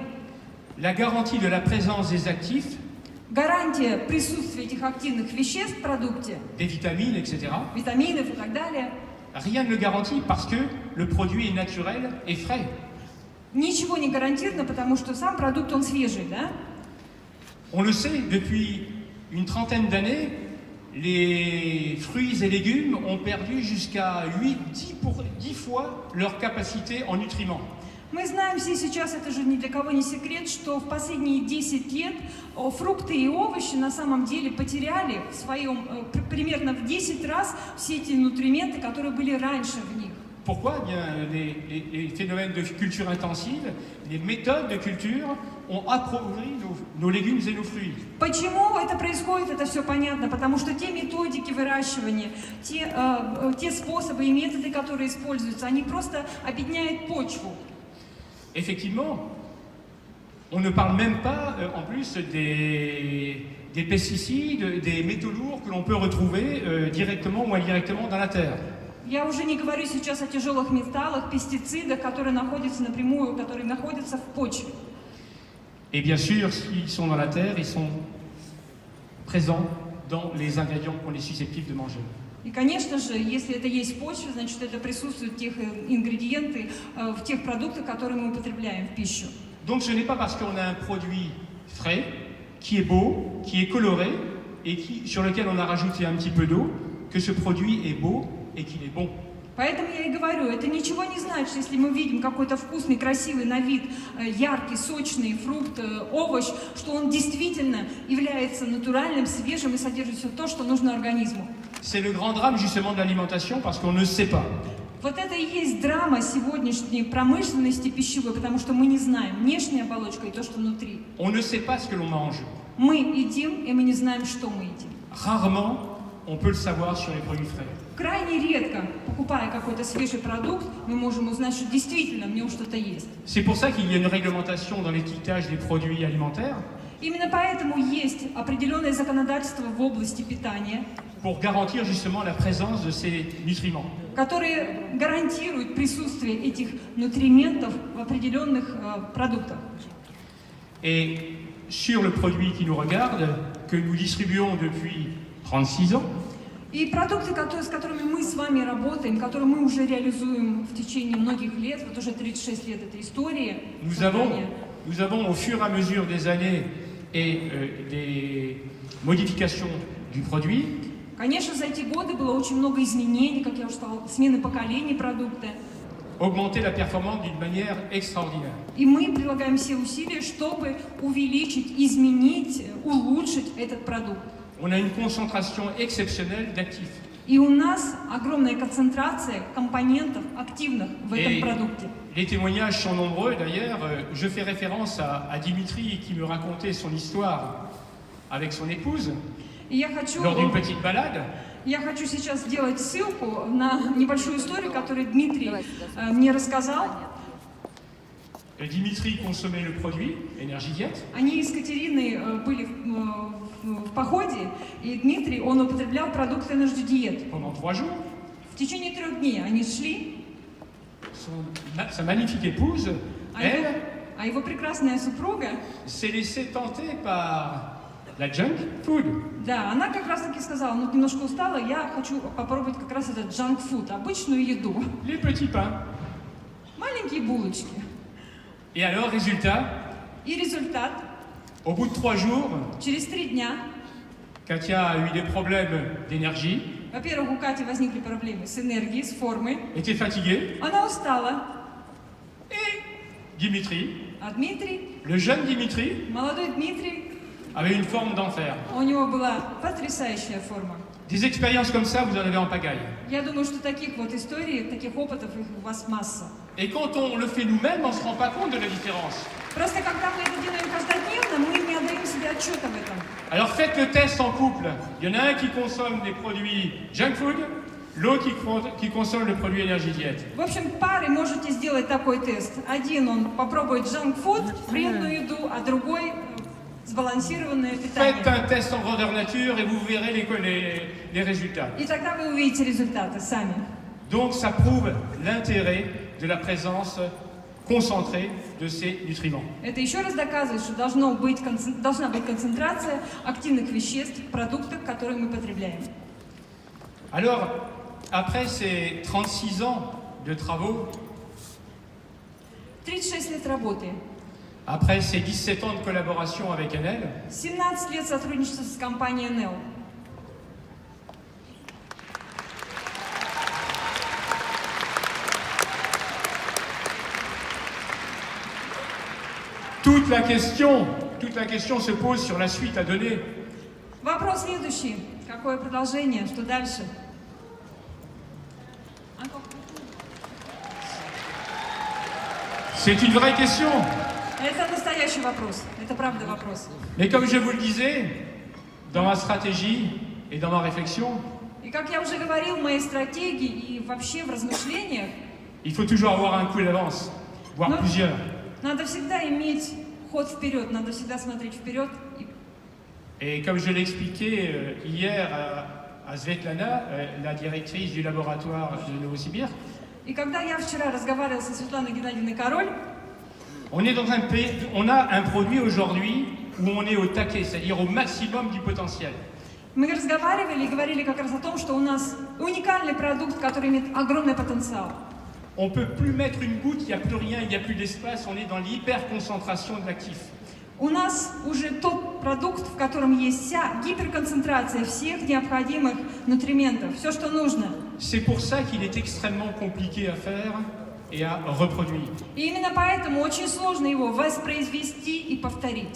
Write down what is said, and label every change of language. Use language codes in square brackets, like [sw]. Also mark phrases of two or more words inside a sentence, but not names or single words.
[fr] La garantie de la présence des actifs, [ru] Гарантия присутствия этих активных веществ в продукте, [fr] des vitamines, etc., [ru] витаминов и так далее, [fr] rien ne le garantit parce que le produit est naturel et frais. [ru] ничего не гарантировано, потому что сам продукт, он свежий, да? [fr] On le sait, depuis une trentaine d'années, les fruits et légumes ont perdu jusqu'à 10 fois leur capacité en nutriments. [ru] Мы знаем все сейчас, это же ни для кого не секрет, что в последние 10 лет фрукты и овощи на самом деле потеряли в своем, примерно в 10 раз все эти нутрименты, которые были раньше в них. [fr] Pourquoi? Eh bien, les phénomènes de culture intensive, les méthodes de culture ont appauvri nos légumes et nos fruits. [ru] Почему это происходит, это все понятно, потому что те методики выращивания, те способы и методы, которые используются, они просто обедняют почву. [fr] Effectivement, on ne parle même pas en plus des pesticides, des métaux lourds que l'on peut retrouver directement ou indirectement dans la terre. [ru] Я уже не говорю сейчас о тяжелых металлах, пестицидах, которые находятся напрямую, которые находятся в почве. [fr] Et bien sûr, s'ils sont dans la terre, ils sont présents dans les ingrédients qu'on est susceptible de manger. [ru] И, конечно же, если это есть в почве, значит, это присутствуют тех ингредиенты в тех продуктах, которые мы употребляем в пищу. [fr] Donc ce n'est pas parce qu'on a un produit frais, qui est beau, qui est coloré, et sur lequel on a rajouté un petit peu d'eau, que ce produit est beau et qu'il est bon. [ru] Поэтому я и говорю, это ничего не значит, если мы видим какой-то вкусный, красивый на вид, яркий, сочный фрукт, овощ, что он действительно является натуральным, свежим и содержит все то, что нужно организму. [fr] C'est le grand drame justement de l'alimentation parce qu'on ne sait pas. [ru] Вот это и есть драма сегодняшней промышленности пищевой, потому что мы не знаем внешняя оболочка и то, что внутри. [fr] On ne sait pas ce que l'on mange. [ru] Мы едим, и мы не знаем, что мы едим. [fr] Rarement, on peut le savoir sur les produits frais. [ru] Крайне редко, покупая какой-то свежий продукт, мы можем узнать, что действительно в нем что-то есть. [fr] C'est pour ça qu'il y a une réglementation dans l'étiquetage des produits alimentaires. [ru] Именно поэтому есть определенное законодательство в области питания, [fr] pour garantir justement la présence de ces nutriments. [ru] Которые гарантируют присутствие этих нутриентов в определенных продуктах. [fr] Et sur le produit qui nous regarde, que nous distribuons depuis 36 ans, [ru] И продукты, с которыми мы с вами работаем, которые мы уже реализуем в течение многих лет, вот уже 36 лет этой истории. [fr] Nous avons au fur et à mesure des années et des modifications du produit. [ru] Конечно, за эти годы было очень много изменений, как я уже сказала, смены поколений продукта. [fr] Augmenter la performance d'une manière extraordinaire. [ru] И мы прилагаем все усилия, чтобы увеличить, изменить, улучшить этот продукт. [fr] On a une concentration exceptionnelle d'actifs. [ru] И у нас огромная концентрация компонентов активных в этом продукте. [fr] Les témoignages sont nombreux. D'ailleurs, je fais référence à Dimitri qui me racontait son histoire avec son épouse lors d'une petite balade. [ru] Я хочу сейчас сделать ссылку на небольшую историю, которую Дмитрий мне рассказал. [fr] Dimitri consommait le produit, Energidiet. [ru] Они с Катериной были в походе, и Дмитрий, он употреблял продукт Energidiet. [fr] Pendant 3 jours. [ru] В течение 3 дней они шли. [fr] Sa magnifique épouse, elle, [ru] а его прекрасная супруга [fr] s'est laissée tenter par la [en] junk food. [ru] Да, она как раз таки сказала, ну немножко устала, я хочу попробовать как раз этот [en] junk food, [ru] обычную еду. [fr] Les petits pains. [ru] Маленькие булочки. [fr] Et alors, résultat, [ru] И результат, [fr] au bout de 3 jours, [ru] через 3 дня, [fr] Katia a eu des problèmes d'énergie, [ru] во-первых, у Кати возникли проблемы с энергией, с формой. [fr] était fatiguée, [ru] Она устала. [fr] et Dimitri, [ru] А Дмитрий, [fr] le jeune Dimitri, [ru] молодой Дмитрий, [fr] avait une forme d'enfer. [ru] у него была потрясающая форма. [fr] Des expériences comme ça, vous en avez en pagaille. [ru] Я думаю, что таких вот историй, таких опытов их у вас масса. [fr] Et quand on le fait nous-mêmes, on ne se rend pas compte de la différence. [ru] Просто когда мы это делаем каждодневно, мы не отдаем себе отчета в этом. [fr] Alors faites le test en couple. Il y en a un qui consomme des produits [en] junk food, [fr] l'autre qui consomme le produit Energidiet. [ru] В общем, пары можете сделать такой тест. Один он попробует [en] junk food, [ru] вредную еду, а другой сбалансированное [fr] Faites [ru] питание. [fr] un test en grandeur nature et vous verrez les résultats. [ru] И тогда вы увидите результаты сами. [fr] Donc ça prouve l'intérêt de la présence concentrée de ces nutriments. [ru] Это еще раз доказывает, что должна быть концентрация активных веществ в продуктах, которые мы потребляем. [fr] Alors, après ces 36 ans de travaux, [ru] 36 лет работы, [fr] après ces 17 ans de collaboration avec Enel, [ru] 17 лет сотрудничества с компанией Enel. [fr] toute la question se pose sur la suite à donner. [ru] Вопрос следующий. Какое продолжение? Что дальше? [fr] C'est une vraie question. [ru] Это настоящий вопрос. Это правда вопрос. [fr] Mais comme je vous le disais, dans ma stratégie et dans ma réflexion, [ru] И как я уже говорил в моей стратегии и вообще в размышлениях, [fr] il faut toujours avoir un coup d'avance, voire Non. plusieurs. [ru] надо всегда иметь ход вперед, надо всегда смотреть вперед. [fr] Et comme je l'ai expliqué hier à Svetlana, la directrice du laboratoire de Novosibirsk, [ru] И когда я вчера разговаривала со Светланой Геннадьевной Король, [fr] on est dans un pays, on a un produit aujourd'hui où on est au taquet, c'est-à-dire au maximum du potentiel. [ru] мы разговаривали и говорили как раз о том, что у нас уникальный продукт, который имеет огромный потенциал. [fr] On ne peut plus mettre une goutte, il n'y a plus rien, il n'y a plus d'espace, on est dans l'hyperconcentration de l'actif. [ru] У нас уже тот продукт, в котором есть вся гиперконцентрация всех необходимых нутриентов, все, что нужно. [fr] C'est pour ça qu'il est extrêmement compliqué à faire et à reproduire. [ru] И именно поэтому очень сложно его воспроизвести и повторить.